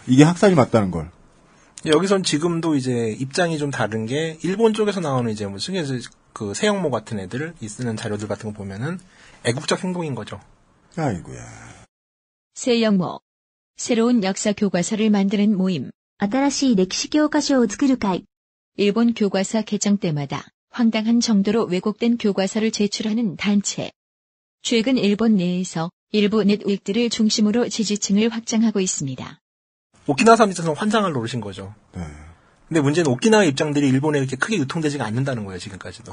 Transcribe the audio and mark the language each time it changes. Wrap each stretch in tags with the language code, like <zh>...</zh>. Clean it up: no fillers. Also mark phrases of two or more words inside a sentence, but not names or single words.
<ko>이게 학살이 맞다는 걸. 여기선 지금도 이제 입장이 좀 다른 게 일본 쪽에서 나오는 이제 뭐 승에서 그 세영모 같은 애들 쓰는 자료들 같은 거 보면은 애국적 행동인 거죠. 아이고야. 세영모. 새로운 역사 교과서를 만드는 모임.</ko> <ja>新しい歴史教科書を作る会.</ja> <ko>일본 교과서 개정 때마다 황당한 정도로 왜곡된 교과서를 제출하는 단체. 최근 일본 내에서 일부 넷윅들을 중심으로 지지층을 확장하고 있습니다. 오키나와 사람들은 환장을 노리신 거죠. 네. 근데 문제는 오키나와 입장들이 일본에 이렇게 크게 유통되지가 않는다는 거예요, 지금까지도.</ko>